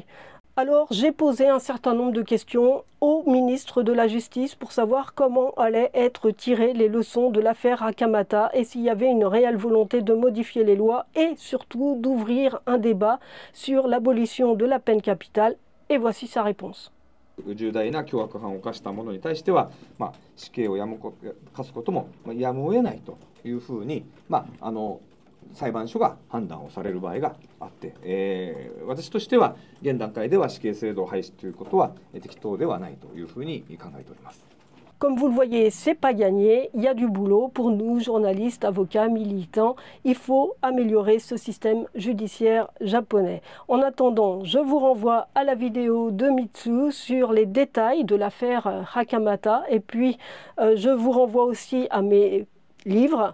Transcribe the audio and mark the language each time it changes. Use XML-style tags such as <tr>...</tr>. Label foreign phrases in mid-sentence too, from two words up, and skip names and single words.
<fr>Alors, j'ai posé un certain nombre de questions au ministre de la Justice pour savoir comment allaient être tirées les leçons de l'affaire Hakamata et s'il y avait une réelle volonté de modifier les lois et surtout d'ouvrir un débat sur l'abolition de la peine capitale. Et voici sa réponse.</fr> <ja>重大な凶悪犯を犯した者に対しては、死刑を科すこともやむを得ないというふうに、裁判所が判断をされる場合があって、私としては現段階では死刑制度を廃止ということは適当ではないというふうに考えております。</ja> <fr>Comme vous le voyez, c'est pas gagné, il y a du boulot pour nous, journalistes, avocats, militants. Il faut améliorer ce système judiciaire japonais. En attendant, je vous renvoie à la vidéo de Mitsu sur les détails de l'affaire Hakamata et puis je vous renvoie aussi à mes livre,</fr>